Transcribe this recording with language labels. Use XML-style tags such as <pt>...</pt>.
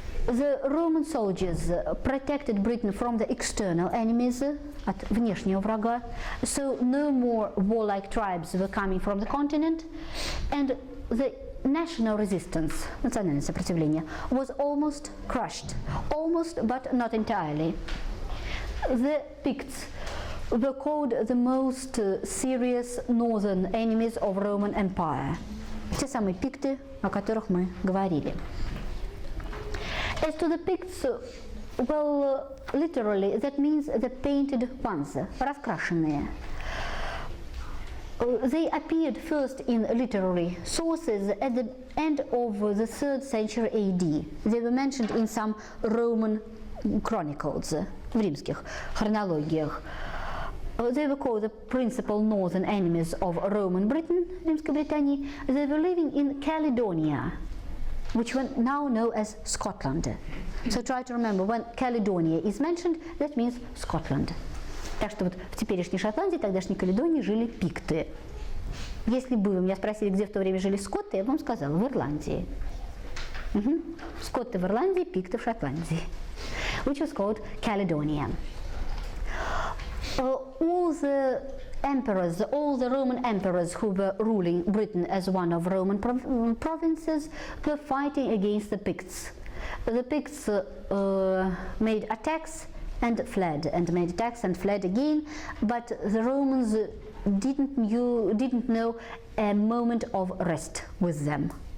<en>The Roman soldiers protected Britain from the external enemies,</en> <ru>от внешнего врага,</ru> <en>so no more warlike tribes were coming from the continent, and the national resistance,</en> <ru>национальное сопротивление,</ru> <en>was almost crushed, almost but not entirely. The Picts were called the most serious northern enemies of Roman Empire.</en> <ru>Те самые пикты, о которых мы говорили.</ru> <en>As to the Picts, well, literally, that means the painted ones,</en> <ru>раскрашенные.</ru> <en>They appeared first in literary sources at the end of the 3rd century AD. They were mentioned in some Roman chronicles,</en> <ru>в римских хронологиях.</ru> <en>They were called the principal northern enemies of Roman Britain,</en> <ru>римской Британии.</ru> <en>They were living in Caledonia, which we now know as Scotland. So try to remember, when Caledonia is mentioned, that means Scotland.</en> <ru>Так что вот в теперешней Шотландии, тогдашней Каледонии, жили пикты. Если бы вы меня спросили, где в то время жили скотты, я бы вам сказала, в Ирландии. Скотты в Ирландии, пикты в Шотландии.</ru> <en>Which was called Caledonia. All the emperors, all the Roman emperors who were ruling Britain as one of Roman provinces were fighting against the Picts. The Picts made attacks and fled, and made attacks and fled again, but the Romans didn't know a moment of rest with them.</en>